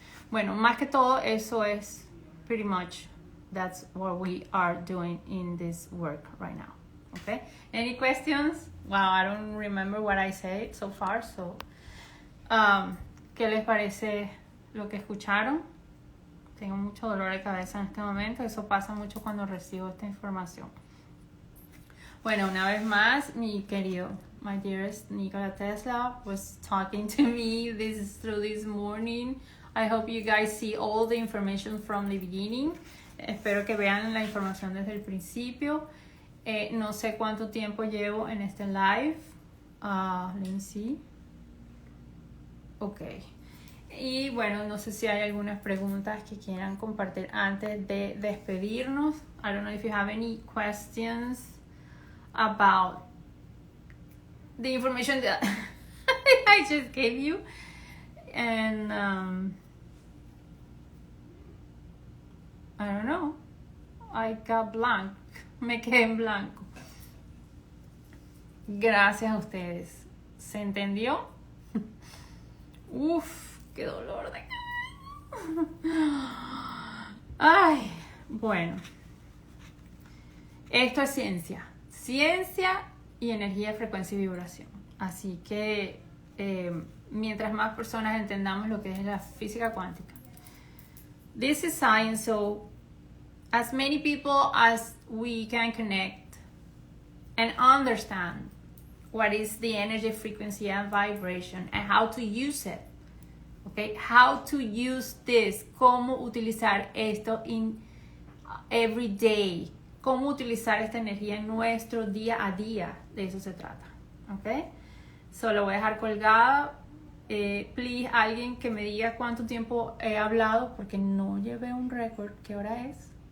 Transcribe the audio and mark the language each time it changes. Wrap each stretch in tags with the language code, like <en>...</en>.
<es>Bueno, más que todo, eso es</es> <en>pretty much that's what we are doing in this work right now. Okay. Any questions? Wow, I don't remember what I said so far.</en> <es>So, ¿qué les parece lo que escucharon? Tengo mucho dolor de cabeza en este momento. Eso pasa mucho cuando recibo esta información. Bueno, una vez más,</es> <en>my dearest Nikola Tesla was talking to me through this morning. I hope you guys see all the information from the beginning.</en> <es>Espero que vean la información desde el principio. No sé cuánto tiempo llevo en este live.</es> <en>Let me see. Ok.</en> <es>Y bueno, no sé si hay algunas preguntas que quieran compartir antes de despedirnos.</es> <en>I don't know if you have any questions about the information that I just gave you. And I don't know. I got blank.</en> <es>Me quedé en blanco. Gracias a ustedes. ¿Se entendió? Uf, qué dolor de cabeza. Ay, bueno. Esto es ciencia. Ciencia y energía, frecuencia y vibración. Así que mientras más personas entendamos lo que es la física cuántica.</es> <en>This is science, so as many people as we can connect and understand what is the energy, frequency, and vibration and how to use it. Okay, how to use this,</en> <es>cómo utilizar esto</es> <en>in every day,</en> <es>cómo utilizar esta energía en nuestro día a día, de eso se trata.</es> <en>Okay, so</en> <es>lo voy a dejar colgada Please, alguien que me diga cuánto tiempo he hablado, porque no llevé un récord. ¿Qué hora es?</es>